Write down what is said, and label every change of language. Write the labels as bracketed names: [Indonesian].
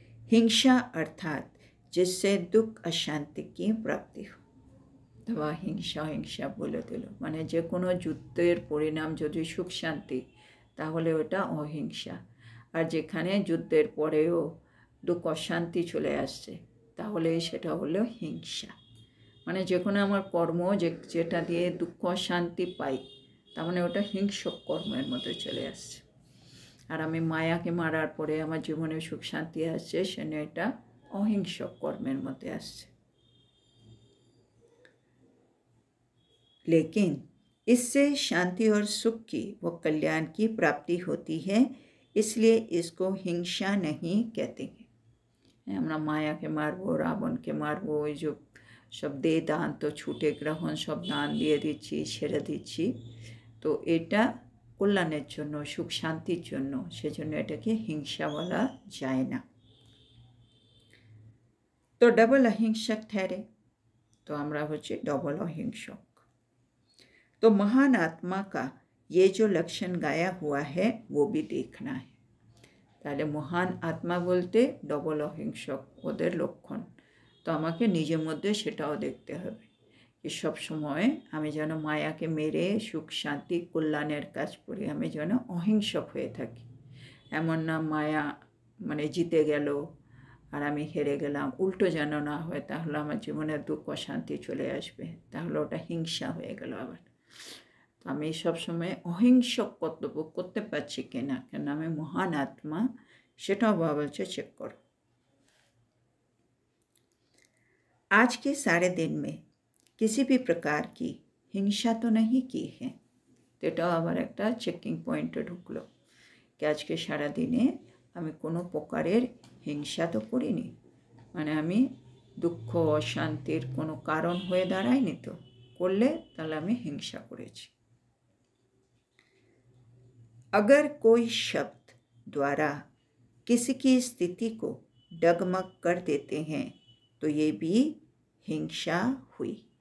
[Bangla] হিংসা অর্থাৎ [Hindi] जिससे दुख अशांति की प्राप्ति हो। [Bangla] বা হিংসা হিংসা বলে দিল, মানে যে কোনো যুদ্ধের পরিণাম যদি সুখ শান্তি, তাহলে ওটা অহিংসা। আর যেখানে যুদ্ধের পরেও দুঃখ অশান্তি চলে আসছে, তাহলে সেটা হলো হিংসা। মানে যে কোনো আমার কর্ম যেটা দিয়ে দুঃখ অশান্তি পাই, তার মানে ওটা হিংসক কর্মের মধ্যে চলে আসছে। আর আমি মায়াকে মারার পরে আমার জীবনে সুখ শান্তি আসছে, সেটা এটা অহিংসক কর্মের মধ্যে আসছে। [Hindi] लेकिन इससे शांति और सुख की व कल्याण की प्राप्ति होती है, इसलिए इसको हिंसा नहीं कहते हैं। [Bangla] আমরা মায়াকে মারবো, রাবণকে মারবো, ওই যে সব দে দান তো ছুটে গ্রহণ, সব দান দিয়ে দিচ্ছি, ছেড়ে দিচ্ছি, তো এটা কল্যাণের জন্য, সুখ শান্তির জন্য, সেজন্য এটাকে হিংসা বলা যায় না। তো ডবল অহিংসক ठहरे, তো আমরা হচ্ছে ডবল অহিংসক। [Hindi] तो महान आत्मा का ये जो लक्षण गाया हुआ है वो भी देखना है। [Bangla] তাহলে মহান আত্মা বলতে ডবল অহিংসক ওদের লক্ষণ, তো আমাকে নিজের মধ্যে সেটাও দেখতে হবে যে সবসময় আমি যেন মায়াকে মেরে সুখ শান্তি কল্যাণের কাজ করি, আমি যেন অহিংসক হয়ে থাকি। এমন না মায়া মানে জিতে গেল আর আমি হেরে গেলাম, উল্টো যেন না হয়, তাহলে আমার জীবনে দুঃখ অশান্তি চলে আসবে, তাহলে ওটা হিংসা হয়ে গেল আবার। তো আমি সবসময় অহিংসক কর্তব্য করতে পারছি কিনা, কেন আমি মহান আত্মা, সেটাও বাবা বলছে চেক করো। [Hindi] आज के सारे दिन में किसी भी प्रकार की हिंसा तो नहीं की है। [Bangla] তো এটাও আবার একটা চেকিং পয়েন্টে ঢুকলো কি আজকে সারাদিনে আমি কোনো প্রকারের হিংসা তো করিনি, মানে আমি দুঃখ অশান্তির কোনো কারণ হয়ে দাঁড়ায়নি, তো করলে তাহলে আমি হিংসা করেছি। [Hindi] अगर कोई शब्द द्वारा किसी की स्थिति को डगमग कर देते हैं तो ये भी हिंसा हुई।